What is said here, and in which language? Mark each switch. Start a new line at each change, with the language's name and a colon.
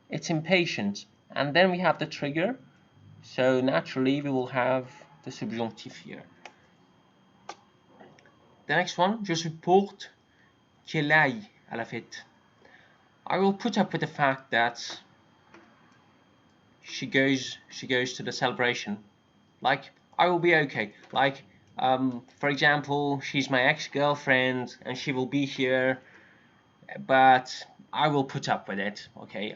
English: It's impatient, and then we have the trigger. So naturally, we will have the subjunctive here.
French: The next one, je supporte qu'elle aille à la fête.
English: I will put up with the fact that she goes to the celebration. Like, I will be okay. Like, for example, she's my ex-girlfriend and she will be here, but I will put up with it, okay?